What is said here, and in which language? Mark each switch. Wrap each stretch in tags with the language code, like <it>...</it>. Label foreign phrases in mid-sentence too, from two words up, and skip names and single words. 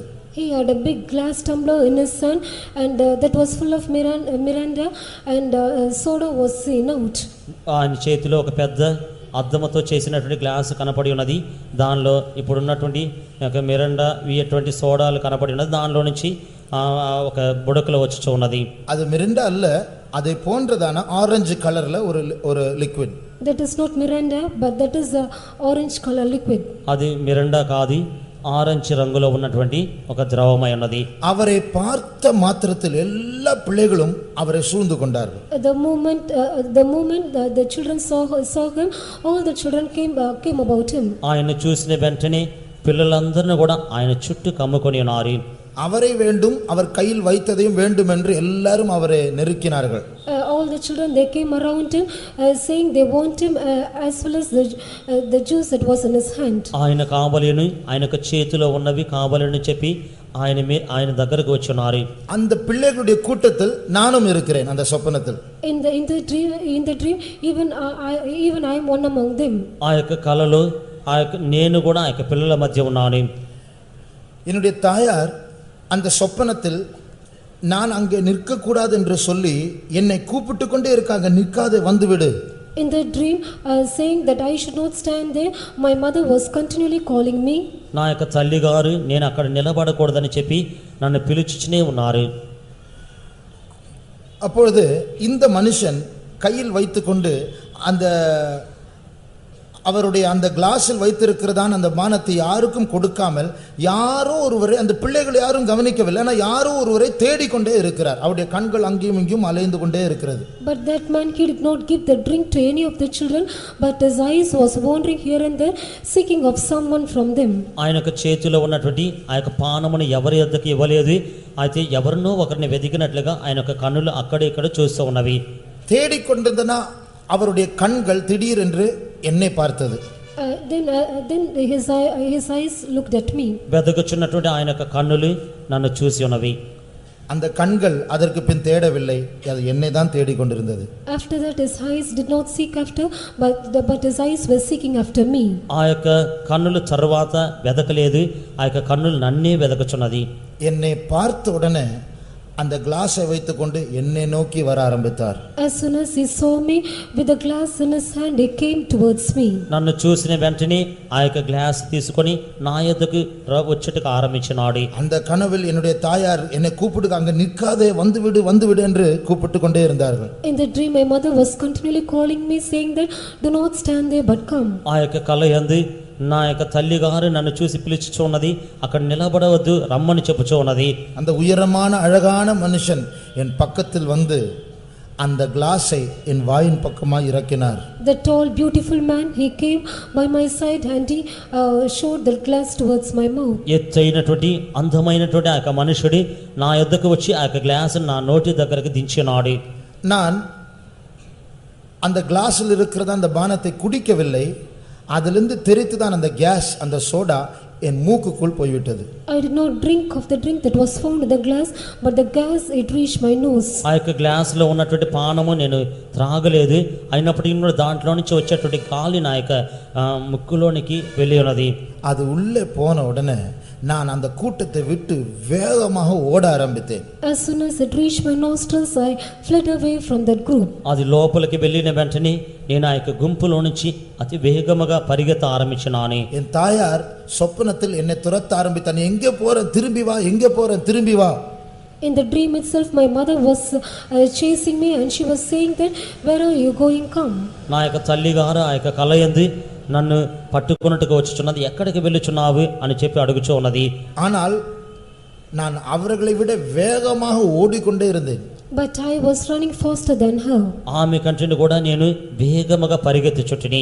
<en>He had a big glass tumbler in his hand and that was full of Miranda and soda was seen out.</en> <te>ఆయన చేతిలో ఒక పెద్ద అద్దముతో చేసినటువంటి గ్లాస్ కనపడి ఉన్నది. దానిలో ఇప్పుడు ఉన్నటువంటి మిరండా ఇటువంటి సోడాలు కనపడి ఉన్నది. దానిలో నుంచి ఒక బుడకలో వచ్చి ఉన్నది.</te> <ta>அது மிரிண்டா அல்ல, அதை போன்றதான ஆரஞ்சு கலர்ல ஒரு லிக்விడ్.</ta> <en>That is not Miranda but that is a orange color liquid.</en> <te>అది మిరండా కాదు, ఆరెంజ్ రంగులో ఉన్నటువంటి ఒక ద్రవమై ఉన్నది.</te> <ta>அவரை பார்த்த மாத்திரத்தில் எல்லா பிள்ளைகளும் அவரை சூழ்ந்து கொண்டார்கள்.</ta> <en>The moment the children saw him, all the children came about him.</en> <te>ఆయన చూసిన వెంటనే పిల్లలందరిని కూడా ఆయన చుట్టూ కమ్ముకొని ఉన్నారు.</te> <ta>அவரை வேண்டும், அவர் கையில் வைத்ததையும் வேண்டும் என்று எல்லாரும் அவரை நெருக்கினார்கள்.</ta> <en>All the children they came around him saying they want him as well as the juice that was in his hand.</en> <te>ఆయన కావలిని ఆయనకు చేతిలో ఉన్నవి కావాలని చెప్పి ఆయన దగ్గరకు వచ్చి ఉన్నారు.</te> <ta>அந்த பிள்ளைகளுடைய கூட்டத்தில் நானும் இருக்கிறேன். அந்த சொப்பனத்தில்</ta> <en>in the dream even I am one among them.</en> <te>ఆ యొక్క కలలో నేను కూడా ఆ యొక్క పిల్లల మధ్య ఉన్నాను.</te> <ta>என்னுடைய தாயார் அந்த சொப்பனத்தில் நான் அங்கே நிற்கக்கூடாது என்று சொல்லி என்னை கூப்பிட்டு கொண்டே இருக்காங்க, நிற்காதே வந்துவிடு.</ta> <en>In the dream saying that I should not stand there, my mother was continually calling me.</en> <te>నా యొక్క తల్లి గారు నేను అక్కడ నిలబడకూడదని చెప్పి నన్ను పిలుచుచునే ఉన్నారు.</te> <ta>அப்பொழுது இந்த மனுஷன் கையில் வைத்துக்கொண்டு அந்த அவருடைய அந்த கிளாஸில் வைத்திருக்கிறதான அந்த பானத்தை யாருக்கும் கொடுக்காமல் யாரோ ஒருவரை, அந்த பிள்ளைகள் யாரும் கவனிக்கவில்லை, ஆனால் யாரோ ஒருவரை தேடிக்கொண்டே இருக்கிறார். அவருடைய கண்கள் அங்கேயும் இங்கேயும் அலைந்து கொண்டே இருக்கிறது.</ta> <en>But that man, he did not give the drink to any of the children, but his eyes was wandering here and there seeking of someone from them.</en> <te>ఆయనకు చేతిలో ఉన్నటువంటి ఆ యొక్క పానమును ఎవరి యొద్దకు ఇవ్వలేదు. అయితే ఎవరినో ఒకరిని వెతికినట్లుగా ఆయన యొక్క కన్నులు అక్కడ ఇక్కడ చూస్తూ ఉన్నవి.</te> <ta>தேடிக்கொண்டிருந்தனா அவருடைய கண்கள் திடீரென்று என்னை பார்த்தது.</ta> <en>Then his eyes looked at me.</en> <te>వెతుకుచున్నటువంటి ఆయన యొక్క కన్నులు నన్ను చూసి ఉన్నవి.</te> <ta>அந்த கண்கள் அதற்கு பின் தேடவில்லை, அது என்னை தான் தேடிக்கொண்டிருந்தது.</ta> <en>After that his eyes did not seek after but his eyes were seeking after me.</en> <te>ఆ యొక్క కన్నులు తర్వాత వెదకలేదు, ఆ యొక్క కన్నులు నన్నే వెదకుచున్నది.</te> <ta>என்னை பார்த்த உடனே அந்த கிளாஸை வைத்துக்கொண்டு என்னை நோக்கி வர ஆரம்பித்தார்.</ta> <en>As soon as he saw me with the glass in his hand, he came towards me.</en> <te>నన్ను చూసిన వెంటనే ఆ యొక్క గ్లాస్ తీసుకొని నా యొద్దకు వచ్చేట్టుకు ఆరంభించినాడు.</te> <ta>அந்த கனவில் என்னுடைய தாயார் என்னை கூப்பிட்டு அங்க நிற்காதே வந்துவிடு என்று கூப்பிட்டு கொண்டே இருந்தார்கள்.</ta> <en>In the dream my mother was continually calling me saying that do not stand there but come.</en> <te>ఆ యొక్క కల యందు నా యొక్క తల్లి గారు నన్ను చూసి పిలుచుచు ఉన్నది, అక్కడ నిలబడవద్దు రమ్మని చెప్పుచు ఉన్నది.</te> <ta>அந்த உயரமான அழகான மனுஷன் என் பக்கத்தில் வந்து அந்த கிளாஸை என் வாயின் பக்கமாக இறக்கினார்.</ta> <en>The tall beautiful man, he came by my side and he showed the glass towards my mouth.</en> <te>ఎత్తైనటువంటి అందమైనటువంటి ఆ యొక్క మనుషుడు నా యొద్దకు వచ్చి ఆ యొక్క గ్లాస్ నా నోటి దగ్గరకు దించినాడు.</te> <ta>நான் அந்த கிளாஸில் இருக்கிறத அந்த பானத்தை குடிக்கவில்லை, அதிலிருந்து தெரித்து தான் அந்த கேஸ், அந்த சோடா என் மூக்குக்குள் போய்விட்டது.</ta> <en>I did not drink of the drink that was found in the glass, but the gas it reached my nose.</en> <te>ఆ యొక్క గ్లాస్ లో ఉన్నటువంటి పానము నేను త్రాగలేదు, అయినప్పటికీ కూడా దాంట్లో నుంచి వచ్చేటువంటి గాలి నా యొక్క ముక్కులోనికి వెళ్ళి ఉన్నది.</te> <ta>அது உள்ளே போன உடனே நான் அந்த கூட்டத்தை விட்டு வேகமாக ஓட ஆரம்பித்தேன்.</ta> <en>As soon as it reached my nostrils, I fled away from that group.</en> <te>అది లోపలికి వెళ్ళిన వెంటనే నేను ఆ యొక్క గుంపులో నుంచి అతి వేగముగా పరిగెత్త ఆరంభించినాను.</te> <ta>என் தாயார் சொப்பனத்தில் என்னை துரத்த ஆரம்பித்தார். எங்கே போறேன் திரும்பி வா, எங்கே போறேன் திரும்பி வா.</ta> <en>In the dream itself my mother was chasing me and she was saying that where are you going, come.</en> <te>నా యొక్క తల్లి గారు ఆ యొక్క కల యందు నన్ను పట్టుకున్నట్టుగా వచ్చుచున్నది, ఎక్కడికి వెళ్ళుచున్నావు అని చెప్పి అడుగుచూ ఉన్నది.</te> <ta>ஆனால் நான் அவர்களை விட வேகமாக ஓடிக்கொண்டே இருந்தேன்.</ta> <en>But I was running faster than her.</en> <te>ఆమె కంటే కూడా నేను వేగముగా పరిగెత్తుచుంటిని.</te>